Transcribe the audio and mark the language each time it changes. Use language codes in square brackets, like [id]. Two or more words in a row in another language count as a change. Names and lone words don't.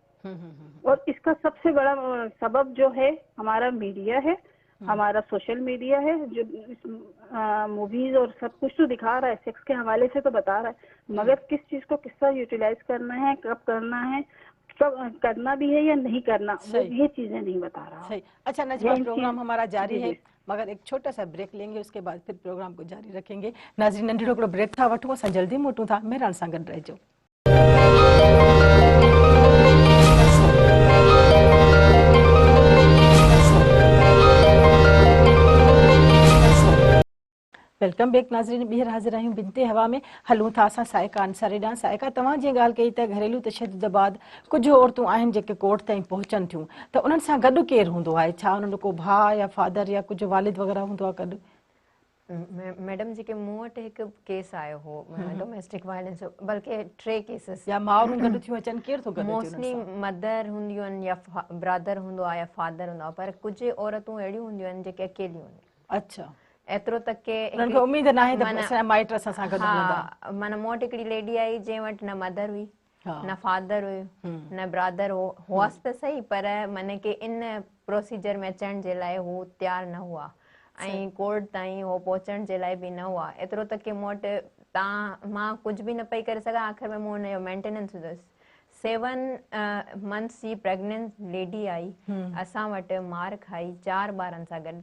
[ur] اور اس کا سب سے بڑا سبب جو ہے ہمارا میڈیا ہے, ہمارا [en] social media [ur] ہے, جو موویز اور سب کچھ تو دکھا رہا ہے, سیکس کے حوالے سے تو بتا رہا ہے, مگر کس چیز کو کس طرح یوٹیلائز کرنا ہے, کب کرنا ہے, کب کرنا بھی ہے یا نہیں کرنا, وہ یہ چیزیں نہیں بتا رہا. اچھا نجمہ, پروگرام ہمارا جاری ہے مگر ایک چھوٹا سا بریک لیں گے, اس کے بعد پھر پروگرام کو جاری رکھیں گے. [sd] ناظرین ننढड़ो हिकिड़ो ब्रेक था वठूं, असां जल्दी मोटूं था. मेहरान सां गॾु रहिजो. [en] welcome back नाज़रीन. [sd] ॿीहर हाज़िर आहियूं बिनते हवा में. हलूं था असां साइका अंसारी ॾांहुं. साइका, तव्हां जीअं ॻाल्हि कई त घरेलू तशदुद बाद कुझु औरतूं आहिनि जेके कोर्ट ताईं पहुचनि थियूं, त उन्हनि सां गॾु केरु हूंदो आहे? छा उन्हनि को भाउ या फादर या कुझु वालिद वग़ैरह हूंदो आहे गॾु? मैडम जेके मूं वटि हिकु केस आयो हो [en] domestic violence [sd] जो, बल्कि 3 केसिस या माउरूं गॾु थियूं अचनि, केरु थो गॾु अचे? मोस्टली मदर हूंदियूं आहिनि या ब्रदर हूंदो आहे या फादर हूंदो आहे, पर कुझु औरतूं अहिड़ियूं हूंदियूं आहिनि जेके अकेलियूं हूंदियूं. अच्छा, एतिरो तक के उन्हनि खे उमेद न आहे त असांजा माइट असां सां गॾु हूंदा. माना मूं वटि हिकिड़ी लेडी आई जंहिं वटि न मदर हुई, न फादर हुयो, न ब्रदर हो, हुअसि त सही पर माने कि इन प्रोसीजर में अचण जे लाइ हू तयारु न हुआ ऐं कोर्ट ताईं हो पहुचण जे लाइ बि न हुआ. एतिरो तक कि मूं वटि मां कुझु बि न पई करे सघां. आख़िर में मूं हुनजो मेंटेनेंस विधसि. 7 months जी प्रेग्नेंट लेडी आई असां वटि, मार खाई 4 ॿारनि सां गॾु.